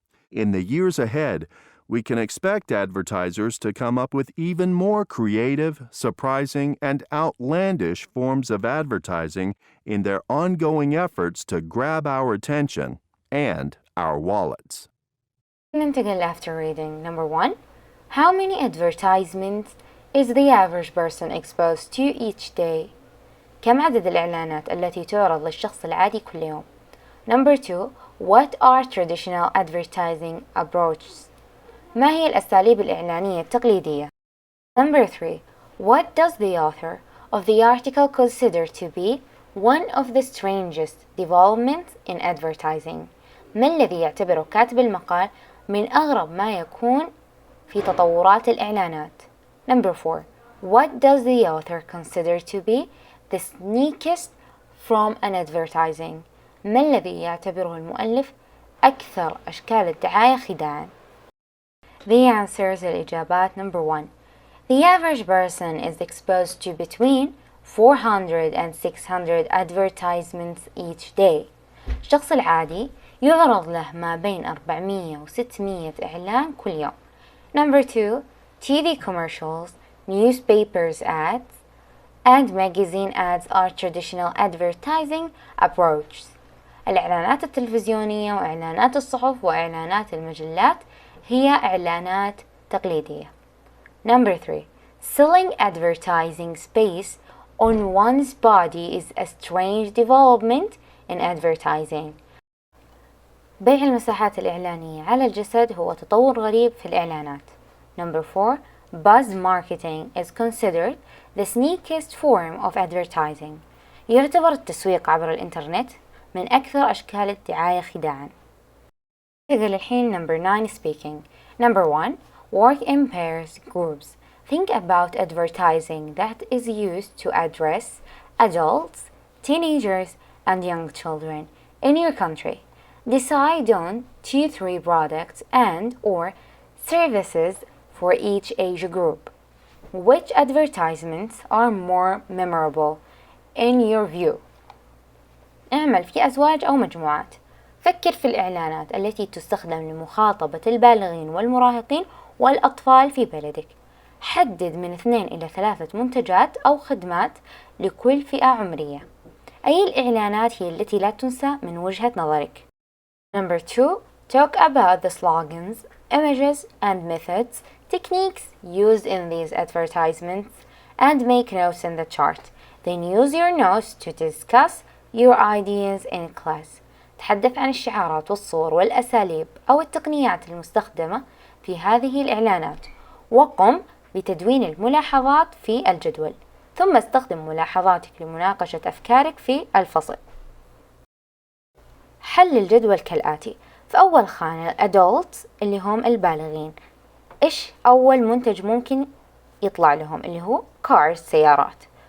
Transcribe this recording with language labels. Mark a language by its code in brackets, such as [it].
[en] In the years ahead, we can expect advertisers to come up with even more creative, surprising, and outlandish forms of advertising in their ongoing efforts to grab our attention and our wallets. ننتقل after reading. Number 1. How many advertisements is the average person exposed to each day? [ar] كم عدد الإعلانات التي تعرض للشخص العادي كل يوم؟ [en] Number 2. What are traditional advertising approaches? [ar] ما هي الأساليب الإعلانية التقليدية؟ [en] Number 3. What does the author of the article consider to be one of the strangest developments in advertising? [ar] ما الذي يعتبره كاتب المقال من أغرب ما يكون في تطورات الإعلانات؟ [en] Number 4. What does the author consider to be the sneakiest from an advertising? [ar] ما الذي يعتبره المؤلف أكثر أشكال الدعاية خداعاً؟ [en] The answers [ar] الإجابات. [en] Number 1. The average person is exposed to between 400 and 600 advertisements each day. [ar] الشخص العادي يعرض له ما بين 400 و 600 إعلان كل يوم. [en] Number 2. TV commercials, newspapers ads, and magazine ads are traditional advertising approaches. [ar] الإعلانات التلفزيونية وإعلانات الصحف وإعلانات المجلات هي إعلانات تقليدية. [en] Number 3. Selling advertising space on one's body is a strange development in advertising. [ar] بيع المساحات الإعلانية على الجسد هو تطور غريب في الإعلانات. [en] Number 4. Buzz marketing is considered the sneakiest form of advertising. [ar] يعتبر التسويق عبر الإنترنت من أكثر أشكال الدعاية خداعاً. ننتقل الحين [en] number 9 speaking. Number 1. Work in pairs groups. Think about advertising that is used to address adults, teenagers, and young children in your country. Decide on 2-3 products and or services for each age group. Which advertisements are more memorable in your view? [ar] اعمل في أزواج أو مجموعات. فكر في الإعلانات التي تستخدم لمخاطبة البالغين والمراهقين والأطفال في بلدك. حدد من 2 إلى 3 منتجات أو خدمات لكل فئة عمرية. أي الإعلانات هي التي لا تنسى من وجهة نظرك؟ [en] Number 2. Talk about the slogans, images, and methods, techniques used in these advertisements, and make notes in the chart. Then use your notes to discuss your ideas in class. [ar] تحدث عن الشعارات والصور والأساليب أو التقنيات المستخدمة في هذه الإعلانات، وقم بتدوين الملاحظات في الجدول، ثم استخدم ملاحظاتك لمناقشة أفكارك في الفصل. حل الجدول كالآتي. في أول خانة adults اللي هم البالغين، إيش أول منتج ممكن يطلع لهم؟ اللي هو cars سيارات.